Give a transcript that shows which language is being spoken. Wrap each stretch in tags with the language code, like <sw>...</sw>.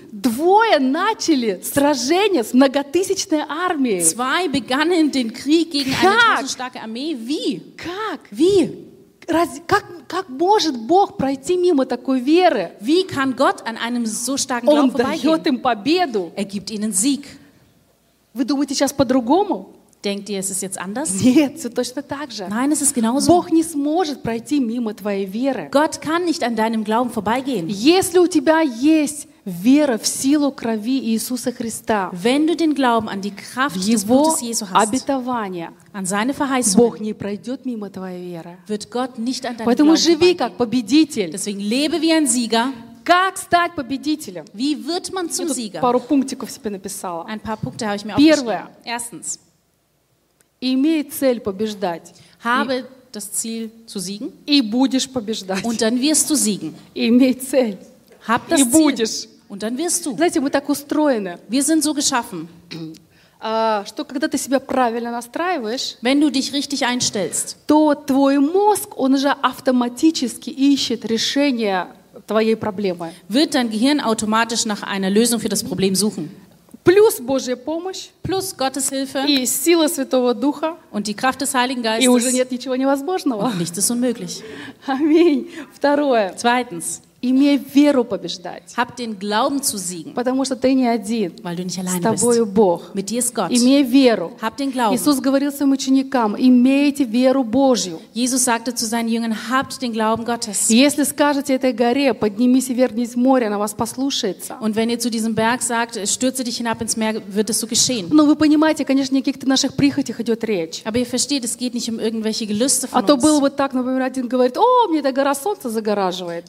<ru>Двое начали сражение с многотысячной армией.</ru> <de>Zwei begannen den Krieg gegen eine große starke Armee. Wie?</de> <ru>Как?</ru> <de>Wie?</de> <ru>Как может Бог пройти мимо такой веры?</ru> <de>Wie kann Gott an einem so starken Glauben vorbeigehen?</de> <ru>Он дает им победу.</ru> <de>Er gibt ihnen Sieg.</de> <ru>Вы думаете сейчас по-другому?</ru> <de>Denkt ihr, es ist jetzt anders?</de> <ru>Нет, все точно так же.</ru> <de>Nein, es ist genauso.</de> <ru>Бог не сможет пройти мимо твоей веры.</ru> <de>Gott kann nicht an deinem Glauben vorbeigehen.</de> <ru>Если у тебя есть вера в силу крови Иисуса Христа.</ru> <de>Wenn du den Glauben an die Kraft des Blutes Jesu hast.</de> <ru>Его обетование.</ru> <de>An seine Verheißung.</de> <ru>Бог не пройдет мимо твоей веры.</ru> <de>Wird Gott nicht an deinem</de> <ru>Поэтому живи как победитель.</ru> <de>Deswegen lebe wie ein Sieger.</de> <ru>Как стать победителем?</ru> <de>Wie wird man zum Sieger?</de> <ru>Я тут пару пунктиков себе написала.</ru> <de>Ein paar Punkte habe ich mir aufgeschrieben.</de> <ru>Первое.</ru> <de>Erstens.</de> <ru>Имей цель побеждать.</ru> <de>Habe das Ziel zu siegen.</de> <ru>И будешь побеждать.</ru> <de>Und dann wirst du siegen.</de> <ru>Имей цель.</ru> <de>Hab das</de> <ru>и будешь.</ru> <de>Und dann wirst du.</de> <ru>Знаете, мы так устроены.</ru> <de>Wir sind so geschaffen.</de> <ru>Что когда ты себя правильно настраиваешь,</ru> <de>wenn du dich richtig einstellst,</de> <ru>то твой мозг, он же автоматически ищет решение твоей проблемы.</ru> <de>Wird dein Gehirn automatisch nach einer Lösung für das Problem suchen.</de> <ru>Плюс Божья помощь.</ru> <de>Plus Gottes Hilfe.</de> <ru>И сила Святого Духа.</ru> <de>Und die Kraft des Heiligen Geistes.</de> <ru>И уже нет ничего невозможного.</ru> <de>Und nichts ist unmöglich.</de> <ru>Аминь. Второе.</ru> <de>Zweitens.</de> <ru>Имей веру побеждать.</ru> <de>Hab den Glauben zu siegen.</de> <ru>Потому что ты не один.</ru> <de>Weil du nicht alleine bist.</de> <ru>С тобою Бог.</ru> <de>Mit dir ist Gott.</de> <ru>Имей веру.</ru> <de>Hab den Glauben.</de> <ru>Иисус говорил своим ученикам: имейте веру Божью.</ru> <de>Jesus sagte zu seinen Jüngern: Habt den Glauben Gottes.</de> <ru>Если скажете этой горе: поднимись и вернись в море, она вас послушается.</ru> <de>Und wenn ihr zu diesem Berg sagt: stürze dich hinab ins Meer, wird es so geschehen.</de> <ru>Но вы понимаете, конечно, не о каких-то наших прихотях идет речь.</ru> <de>Aber ihr versteht, es geht nicht um irgendwelche Gelüste von uns.</de> <ru>А то было бы так, например, один говорит: о, мне эта гора солнце загораживает.</ru>